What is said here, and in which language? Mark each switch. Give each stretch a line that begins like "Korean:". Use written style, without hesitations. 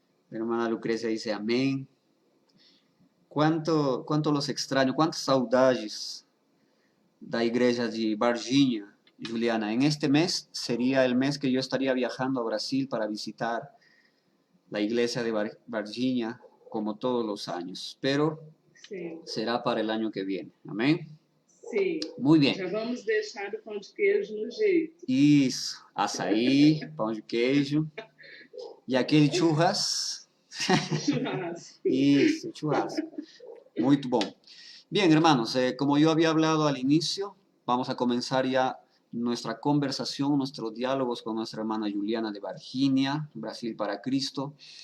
Spanish: La hermana Lucrecia dice amén.
Portuguese: Quanto los extraño, quantas saudades da igreja de Varginha, Juliana.
Spanish: En este mes sería el mes que yo estaría viajando a Brasil para visitar la iglesia de Varginha, como todos los años, pero
Portuguese: Sim.
Spanish: será para el año que viene. Amén.
Portuguese: Sim.
Spanish: Muy bien.
Portuguese: Já vamos deixar o pão de queijo no jeito. Isso, açaí, pão de queijo e aquele churras. Churrasco. Isso, churrasco. Muito bom.
Spanish: Bien, hermanos, como yo había hablado al inicio, vamos a comenzar ya nuestra conversación, nuestros diálogos con nuestra hermana Juliana de Virginia, Brasil para Cristo.